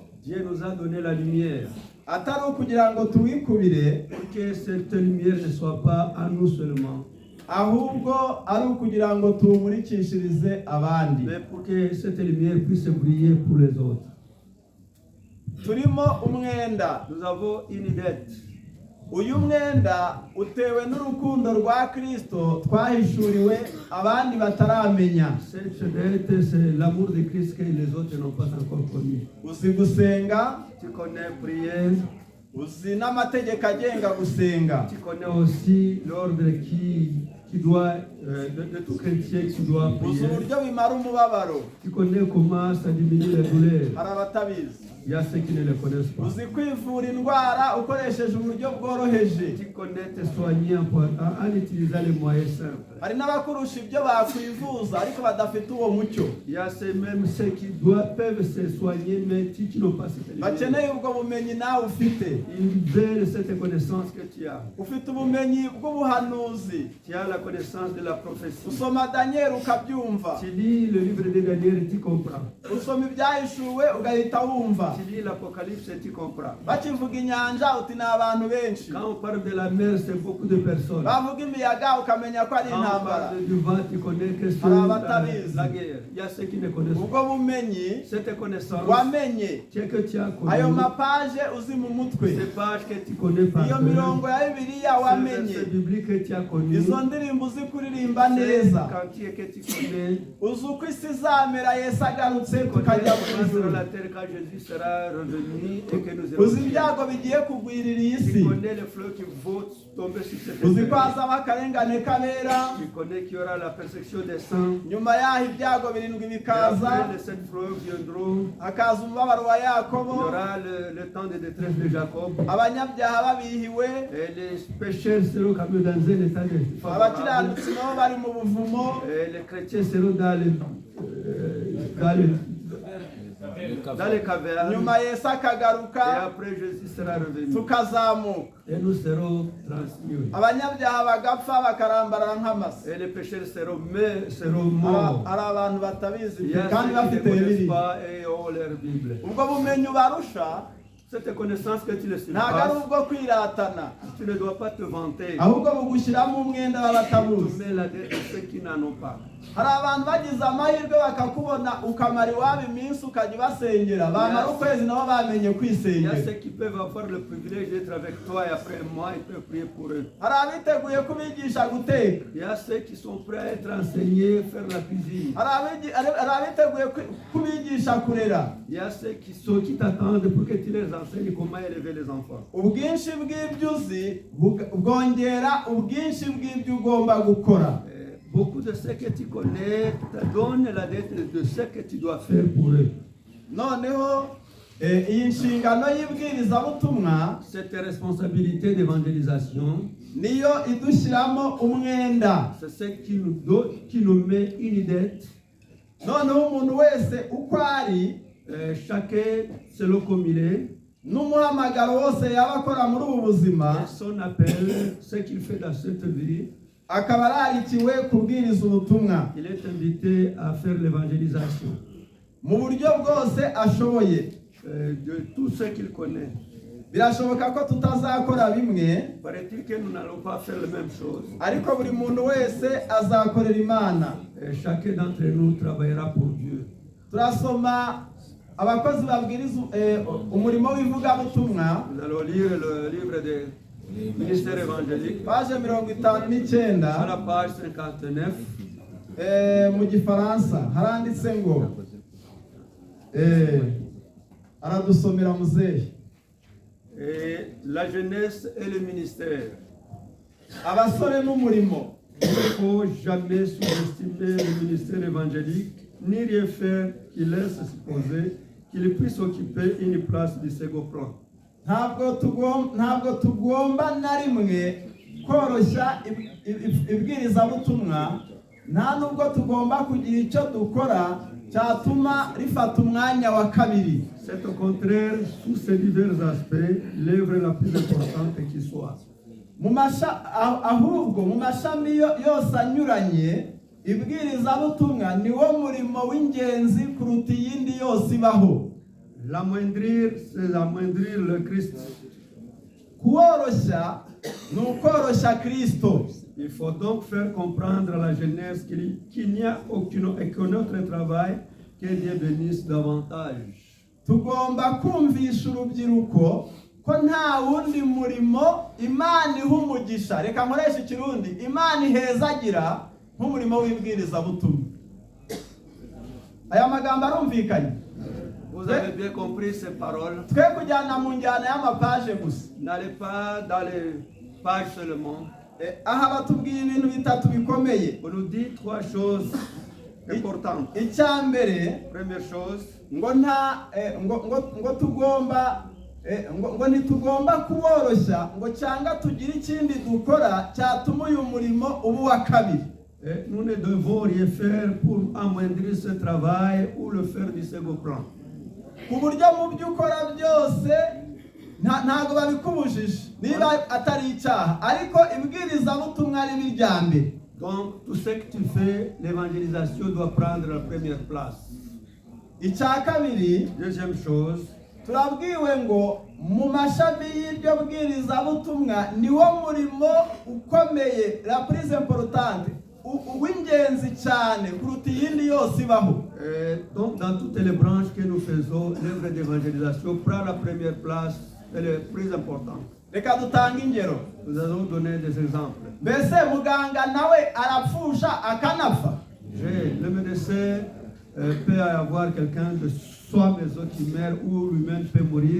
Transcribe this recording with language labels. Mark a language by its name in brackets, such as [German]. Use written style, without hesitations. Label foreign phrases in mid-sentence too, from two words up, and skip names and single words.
[French] Dieu nous a donné la lumière [Kinyarwanda] atari ukugira ngo tuwikubire, [French] pour que cette lumière ne soit pas à nous seulement, [Kinyarwanda] ahubwo ari ukugira ngo tuwumurikishirize abandi. [French] mais pour que cette lumière puisse briller pour les autres. [Kinyarwanda] Turimo umwenda. [French] Nous avons une dette. [Kinyarwanda] Uyu mwenda utewe n'urukundo rwa Kristo twahishuriwe abandi bataramenya. [French] Cette dette, c'est l'amour de Christ que les autres n'ont pas encore connu. [Kinyarwanda] Uzi gusenga, [French] Tu connais prière, [Kinyarwanda] uzi n'amategeko agenga gusenga. [French] tu connais aussi l'ordre qui doit, de tout chrétien qui doit [Kinyarwanda] Uzi [French] prier. [Kinyarwanda] uburyo bimara umubabaro. [French] Tu connais comment ça diminue la douleur. [Kinyarwanda] Hari abatabizi. [French] Il y a ceux qui ne le connaissent pas. [Kinyarwanda] Uzi kwivura indwara ukoresheje uburyo bworoheje. [French] Tu connais te soigner en utilisant les moyens simples. [Kinyarwanda] Hari n'abakurusha ibyo bakwivuza ariko badafite uwo mucyo. [French] Il y a même ceux qui peuvent se soigner, mais qui n'ont pas cette lumière. [Kinyarwanda] Bakeneye ubwo bumenyi nawe ufite. [French] Ils veulent cette connaissance que tu as. [Kinyarwanda] Ufite ubumenyi bw'ubuhanuzi. [French] Tu as la connaissance de la prophétie. [Kinyarwanda] Usoma Daniel ukabyumva. [French] Tu lis le livre de Daniel et tu comprends. [Kinyarwanda] Usoma ibyahishuwe ugahita wumva. [French] Tu lis l'Apocalypse et tu comprends. [Kinyarwanda] Bakivuga inyanja uti ni abantu benshi. [French] Quand on parle de la mer, c'est beaucoup de personnes. [Kinyarwanda] Bavuga imiyaga ukamenya ko ari [French] Quand on [Kinyarwanda] intambara. [French] parle du vent, tu connais que c'est la guerre. Il y a ceux qui ne connaissent pas. [Kinyarwanda] Ubwo bumenyi [French] Cette connaissance, [Kinyarwanda] wamenye, [French] c'est que tu as connu. [Kinyarwanda] ayo mapaje uzi mu mutwe, [French] Ces pages que tu connais par [Kinyarwanda] iyo [French] cœur. [Kinyarwanda] mirongo ya Bibiliya [French] Ces [Kinyarwanda] wamenye, [French] versets bibliques que tu as connus. [Kinyarwanda] izo ndirimbo uzi kuririmba [French] Ces [Kinyarwanda] neza, [French] cantiques que tu connais. [Kinyarwanda] uzi uko isi izamera Yesu agarutse [French] Tu connais [Kinyarwanda] tukajya mu [French] comment [Kinyarwanda] ijuru, [French] sera la terre quand Jésus sera revenu et que nous irons. [Kinyarwanda] uzi ibyago bigiye kugwirira iyi si, [French] Tu connais les fleurs qui vont tomber sur cette [Kinyarwanda] uzi ko [French] terre. [Kinyarwanda] hazaba akarengane kabera, [French] Tu connais qu'il y aura la persécution des saints. [Kinyarwanda] nyuma yaho ibyago birindwi [French] Et [Kinyarwanda] bikaza, [French] après les sept fleurs viendront. [Kinyarwanda] hakaza umubabaro wa [French] Il y [Kinyarwanda] Yakobo, [French] aura le temps de détresse de Jacob. [Kinyarwanda] abanyabyaha babihiwe, [French] Et les pécheurs seront comme dans un état de favorable. [Kinyarwanda] abakiranutsi nabo bari mu buvumo, [French] Et les chrétiens seront dans les cavernes. [Kinyarwanda] nyuma Yesu [French] Et [Kinyarwanda] akagaruka [French] après Jésus sera revenu. [Kinyarwanda] tukazamuka, [French] Et nous serons transmis. [Kinyarwanda] abanyabyaha bagapfa bakarambarara nk'amase. [French] Et les pécheurs seront morts. [Kinyarwanda] Hari abantu batabizi [French] Il y a [Kinyarwanda] kandi [French] ceux qui ne [Kinyarwanda] bafite [French] connaissent [Kinyarwanda] Bibiliya. [French] pas et ont leur Bible. [Kinyarwanda] Ubwo bumenyi ubarusha [French] Cette connaissance que tu les [Kinyarwanda] ntabwo ari [French] surpasses, [Kinyarwanda] ubwo kwiratana, [French] tu ne dois pas te vanter. [Kinyarwanda] ahubwo bugushyiramo umwenda [French] Tu [Kinyarwanda] w'abatabuzi. [French] mets la dette de ceux qui n'en ont pas. [Kinyarwanda] Hari abantu bagize amahirwe bakakubona ukamara iwabo iminsi ukajya ubasengera, bamara ukwezi nabo bamenye [French] Il y a [Kinyarwanda] kwisengera. [French] ceux qui peuvent avoir le privilège d'être avec toi et après moi, ils peuvent prier pour eux. [Kinyarwanda] Hari abiteguye kubigisha guteka, [French] Il y a ceux qui sont prêts à être enseignés, faire la cuisine. [Kinyarwanda] hari abiteguye kubigisha kurera. [French] Il y a ceux qui t'attendent pour que tu les enseignes comment élever les enfants. [Kinyarwanda] Ubwinshi bw'ibyo uzi bwongera ubwinshi bw'ibyo ugomba gukora. [French] Beaucoup de ceux que tu connais te donnent la dette de ce que tu dois faire pour eux. [Kinyarwanda] Noneho iyi nshingano y'ibwirizabutumwa [French] Cette responsabilité d'évangélisation, [Kinyarwanda] niyo idushyiramo umwenda. [French] c'est ce qui nous met une dette. [Kinyarwanda] Noneho umuntu wese uko ari [French] Chacun selon comme il est, [Kinyarwanda] n'umuhamagaro wose yaba akora muri ubu buzima, [French] et son appel, ce qu'il fait dans cette vie, [Kinyarwanda] akaba ararikiwe kubwiriza ubutumwa [French] il est invité à faire l'évangélisation [Kinyarwanda] mu buryo bwose ashoboye. [French] de tout ce qu'il connaît. [Kinyarwanda] birashoboka ko tutazakora bimwe, [French] paraît-il que nous n'allons pas faire les mêmes choses. [Kinyarwanda] ariko buri muntu wese azakorera Imana. [French] Et chacun d'entre nous travaillera pour Dieu. [Kinyarwanda] Turasoma abakozi babwiriza umurimo w'ivugabutumwa, [French] Nous allons lire le livre des ministères évangéliques [Kinyarwanda] paje 59 [French] à la page 59. [Kinyarwanda] mu gifaransa haranditse ngo aradusomera muzehe. [French] Et la jeunesse et le ministère. [Kinyarwanda] Abasore n'umurimo. [French] Il ne faut jamais sous-estimer le ministère évangélique, ni rien faire qui laisse supposer qu'il puisse occuper une place du second plan. [Kinyarwanda] ntabwo tugomba na rimwe koroshya ibwirizabutumwa, nta nubwo tugomba kugira icyo dukora cyatuma rifata umwanya wa kabiri. [French] C'est au contraire, sous ces divers aspects, l'œuvre la plus importante qui soit. [Kinyarwanda] Ahubwo mu mashami yose anyuranye, ibwirizabutumwa niwo murimo w'ingenzi kuruta iyindi yose ibaho. [French] L'amoindrir, c'est l'amoindrir le Christ. [Kinyarwanda] Kuworoshya ni ukoroshya Kristo. [French] Il faut donc faire comprendre à la jeunesse qu'il n'y a aucun autre travail que Dieu bénisse davantage. [Kinyarwanda] Tugomba kumvisha urubyiruko ko nta wundi murimo Imana iha umugisha, reka nkoresha ikirundi, Imana ihezagira nk'umurimo w'ibwirizabutumwa. Aya magambo arumvikanye? [French] Vous avez bien compris ces paroles. [Kinyarwanda] Twe kujyana mu njyana y'amapaje gusa. [French] N'allez pas dans les pages seulement. [Kinyarwanda] Aha batubwiye ibintu bitatu bikomeye. [French] On nous dit trois choses importantes. [Kinyarwanda] Icya mbere, [French] Première chose, [Kinyarwanda] ngo ntitugomba kuboroshya ngo cyangwa tugire ikindi dukora cyatuma uyu murimo uba uwa kabiri. [French] nous ne devons rien faire pour amoindrir ce travail ou le faire du second plan. [Kinyarwanda] Ku buryo mu byo ukora byose ntabwo babikubujije niba atari icyaha, ariko ibwirizabutumwa ari irya mbere. [French] Donc tout ce que tu fais, l'évangélisation doit prendre la première place. [Kinyarwanda] Icya kabiri, [French] Deuxième chose, [Kinyarwanda] turabwiwe ngo mu mashami y'iryo bwirizabutumwa niwo murimo ukomeye, [French] la plus importante, [Kinyarwanda] uw'ingenzi cyane kuruta iyindi yose ibaho. [French] Donc dans toutes les branches que nous faisons, l'œuvre d'évangélisation prend la première place, elle est plus importante. [Kinyarwanda] Reka dutange ingero. [French] Nous allons donner des exemples. [Kinyarwanda] Mbese muganga nawe arapfusha akanapfa? [French] Le médecin peut avoir quelqu'un de sa maison qui meurt ou lui-même peut mourir.